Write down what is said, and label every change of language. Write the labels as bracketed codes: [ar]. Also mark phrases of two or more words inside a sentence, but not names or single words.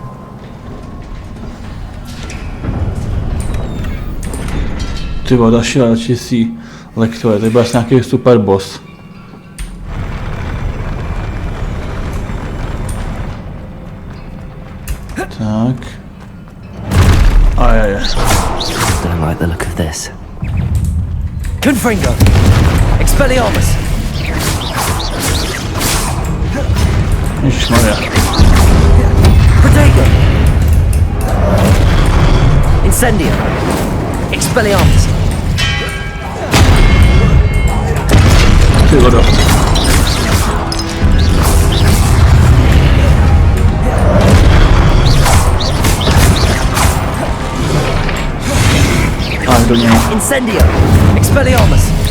[cs] Ty vole, další si lektory, to byl asi nějaký super boss. Tak. Ajaje. [en] Don't like the look of this. [cs] Confringo. Expelliarmus. Ježišmarja. Protego. Incendio. Expelliarmus. Ty vodo. A do něj. Incendio. Expelliarmus.